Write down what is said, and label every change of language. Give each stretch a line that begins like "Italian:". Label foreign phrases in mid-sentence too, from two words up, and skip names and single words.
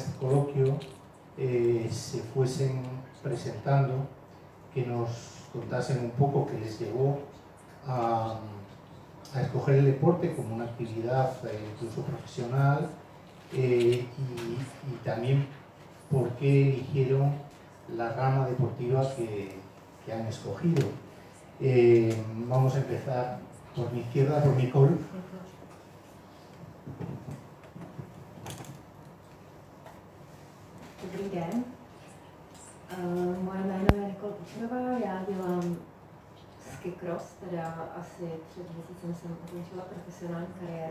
Spanish: este coloquio se fuesen presentando, que nos contasen un poco qué les llevó a escoger el deporte como una actividad incluso profesional, y también por qué eligieron la rama deportiva que han escogido. Vamos a empezar por mi izquierda, por Nicole.
Czech: Dobrý den. Moje jméno je Nicole Kučerová, já dělám ski cross, teda asi před měsícem jsem ukončila profesionální kariéru.